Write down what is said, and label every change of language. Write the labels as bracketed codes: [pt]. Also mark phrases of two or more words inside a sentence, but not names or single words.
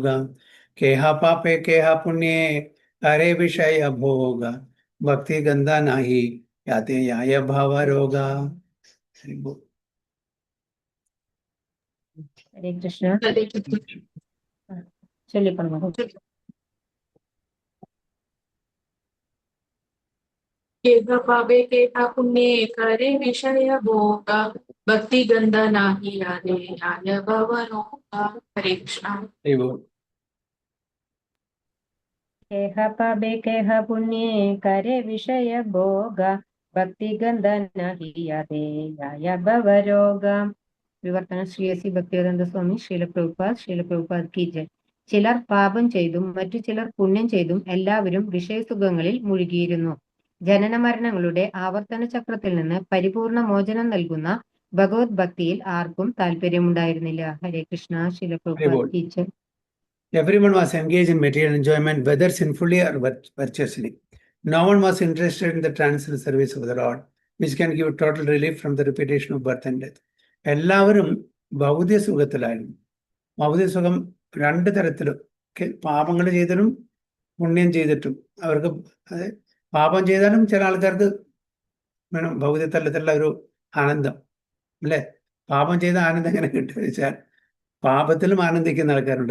[bn] কেহ পাপে কেহ পুণ্যে করে বিষয় ভোগ ভক্তি গন্ধ নাহি যাতযায় ভাবরোগ. [ml] ഹരേ കൃഷ്ണ. ചൊല്ലിപ്പറഞ്ഞു. [bn] কেহ পাবে কেহ পুণ্যে করে বিষয় ভোগ ভক্তি গন্ধ নাহি আলে আয় ভবরোগা. हरे कृष्ण. কেহ পাপে কেহ পুণ্যে করে বিষয় ভোগ ভক্তি গন্ধ নহি যাতযায় ভবরোগ. [ml] വിവർത്തനം ശ്രീ എസി ഭക്തിവേദാന്ത സ്വാമി ശ്രീല പ്രഭുപാദ് [hi] की जय. [ml] ചിലർ പാപം ചെയ്തും മറ്റു ചിലർ പുണ്യം ചെയ്തും എല്ലാവരും വിഷയസുഖങ്ങളിൽ മുഴുകിയിരുന്നു. ജനന മരണങ്ങളുടെ ആവർത്തന ചക്രത്തിൽ നിന്ന് പരിപൂർണ മോചനം നൽകുന്ന ഭഗവത് ഭക്തിയിൽ ആർക്കും താല്പര്യമുണ്ടായിരുന്നില്ല. ഹരേ കൃഷ്ണ. ശ്രീല പ്രഭുപാദ് [hi] की जय. [en] Everyone was engaged in material enjoyment, whether sinfully or virtuously. No one was interested in the transcendental service of the Lord, which can give total relief from the repetition of birth and death. [ml] എല്ലാവരും ഭൗതിക സുഖത്തിലായിരുന്നു. ഭൗതിക സുഖം രണ്ട് തരത്തിലും, പാപങ്ങൾ ചെയ്തിട്ടും പുണ്യം ചെയ്തിട്ടും അവർക്ക്, പാപം ചെയ്താലും ചില ആൾക്കാർക്ക് വേണം ഭൗതിക തലത്തിലുള്ള ഒരു ആനന്ദം, അല്ലേ? പാപം ചെയ്ത ആനന്ദം എങ്ങനെ കിട്ടുക വെച്ചാൽ പാപത്തിലും ആനന്ദിക്കുന്ന ആൾക്കാരുണ്ട്.